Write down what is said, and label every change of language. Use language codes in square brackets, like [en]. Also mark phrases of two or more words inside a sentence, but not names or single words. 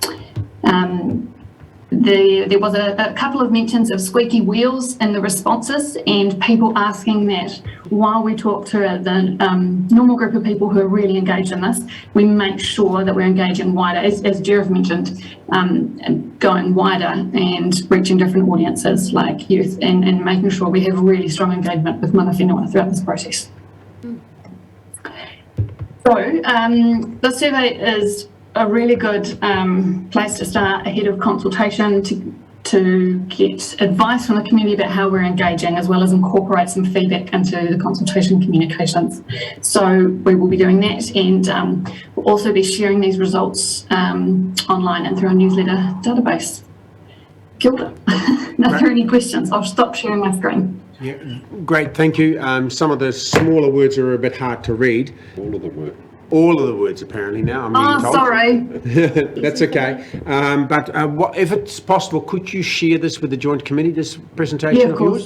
[en] There was a couple of mentions of squeaky wheels in the responses, and people asking that while we talk to the normal group of people who are really engaged in this, we make sure that we're engaging wider, as Jared mentioned, and going wider and reaching different audiences like youth, and making sure we have really strong engagement with [mi] mana whenua [en] throughout this process. So the survey is a really good place to start ahead of consultation to get advice from the community about how we're engaging, as well as incorporate some feedback into the consultation communications. So we will be doing that, and we'll also be sharing these results online and through our newsletter database. [mi] Kia ora. [en] Are there any questions? I'll stop sharing my screen. Yeah, great, thank you. Some of the smaller words are a bit hard to read. All of the words, apparently, now, I'm being told. Sorry. That's okay. But if it's possible, could you share this with the Joint Committee, this presentation of yours?